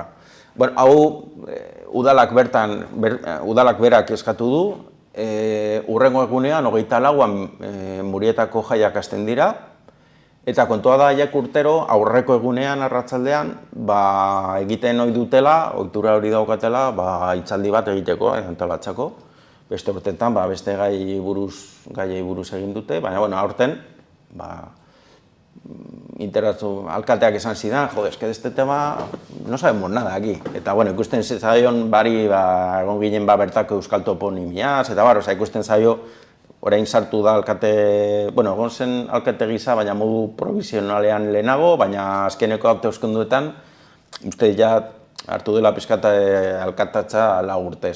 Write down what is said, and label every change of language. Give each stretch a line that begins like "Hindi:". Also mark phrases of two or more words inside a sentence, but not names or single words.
Basque: Hau udalak berak eskatu du, hurrengo egunean, 24an Murietako jaiak hasten dira, eta kontua da haiek urtero, aurreko egunean, arratsaldean, egiten ohi dutela, ohitura hori daukatela, hitzaldi bat egiteko, antolatzeko. Beste urteetan, beste gaiei buruz egin dute, baina, aurten, alkateak esan zidan,
Spanish: eske de este tema no sabemos nada aquí.
Basque: Eta, ikusten zaion bari, egon ginen bertako euskal toponimiaz, eta ikusten zaio, orain sartu da alkate, egon zen alkate gisa, baina modu provisionalean lehenago, baina azkeneko hauteskundeetan, uste ja hartu dela pizkata alkatatza 4 urtez.